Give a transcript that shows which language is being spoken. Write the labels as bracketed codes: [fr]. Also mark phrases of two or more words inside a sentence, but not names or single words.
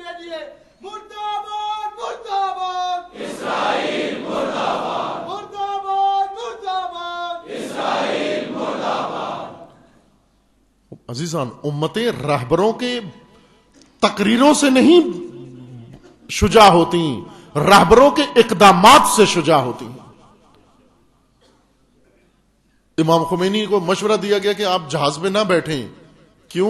[ur] کہیے مرداباد مرداباد اسرائیل مرداباد مرداباد مرداباد اسرائیل مرداباد. عزیزان، امتیں رہبروں کے تقریروں سے نہیں شجاع ہوتی، رہبروں کے اقدامات سے شجاع ہوتی ہیں. امام خمینی کو مشورہ دیا گیا کہ آپ جہاز میں نہ بیٹھیں. کیوں؟